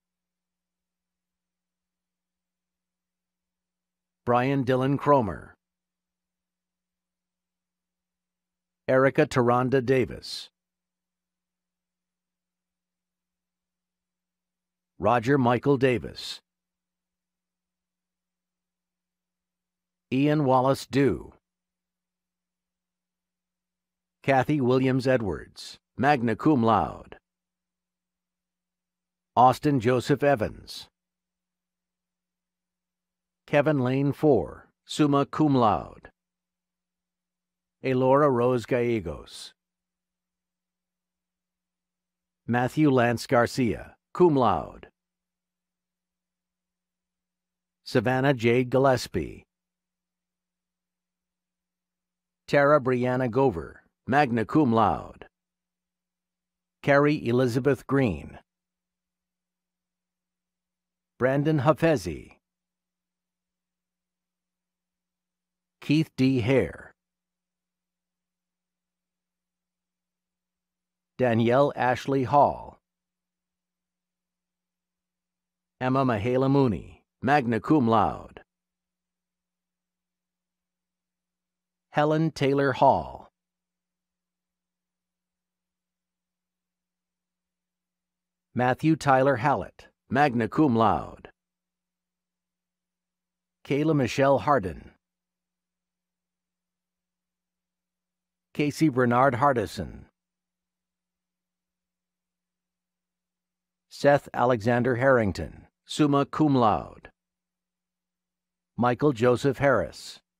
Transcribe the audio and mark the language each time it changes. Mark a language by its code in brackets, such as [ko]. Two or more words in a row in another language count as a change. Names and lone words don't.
[en] Brian Dylan Cromer, Erica Taronda Davis, Roger Michael Davis, Ian Wallace Dew, Kathy Williams Edwards, [la] magna cum laude, [en] Austin Joseph Evans, Kevin Lane Four, [la] summa cum laude, [en] Elora Rose Gallegos, Matthew Lance Garcia, [la] cum laude, [en] Savannah Jade Gillespie, Tara Brianna Gover, [la] magna cum laude, [en] Carrie Elizabeth Green, Brandon Hafezi, Keith D. Hare, Danielle Ashley Hall, Emma Mahala Mooney, [la] magna cum laude, [en] Helen Taylor Hall, Matthew Tyler Hallett, [la] magna cum laude, [en] Kayla Michelle Hardin, Casey Bernard Hardison, Seth Alexander Harrington, [la] summa cum laude, [en] Michael Joseph Harris,